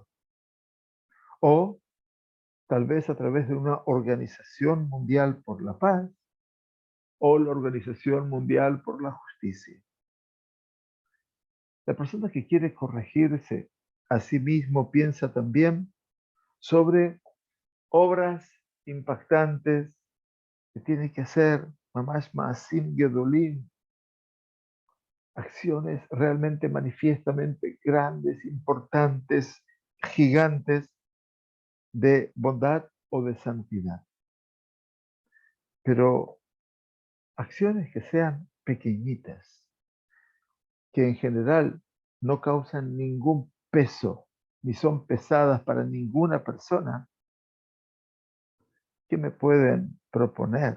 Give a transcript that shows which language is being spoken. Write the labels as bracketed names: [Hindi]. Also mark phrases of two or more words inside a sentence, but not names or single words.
[Spanish] O tal vez a través de una organización mundial por la paz o la Organización Mundial por la Justicia. La persona que quiere corregirse a sí mismo piensa también sobre obras impactantes que tiene que hacer, [Hebrew] ממש מעשים גדולים, [Spanish] acciones realmente manifiestamente grandes, importantes, gigantes de bondad o de santidad. Pero acciones que sean pequeñitas, que en general no causan ningún peso, ni son pesadas para ninguna persona, ¿qué me pueden proponer?